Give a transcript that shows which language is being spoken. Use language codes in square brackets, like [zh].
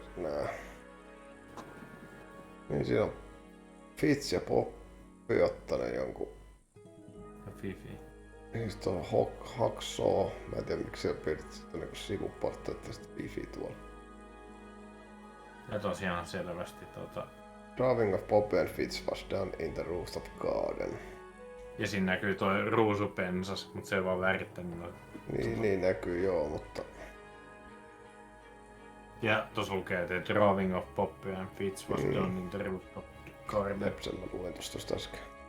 [fi] Nää. Niin siinä on Fitz ja Poppi ottanut jonkun. Ja Fifi. Niin sit on Hacksaw. Mä en tiedä miksi siellä piirrettiin sitä niinku sivuportreita ja sitten Fifi tuolla. Ja tosiaan selvästi [en] Drawing of Poppy and Fitz was done in the rooftop garden. [fi] ja siinä näkyy toi ruusupensas, mutta se on vaan värittänyt noita. Niin näkyy joo, mutta... Ja tuossa lukee, että [en] Drawing of Poppy and Fitz was done in the rooftop garden. [fi] Sen mä luin tosta äsken.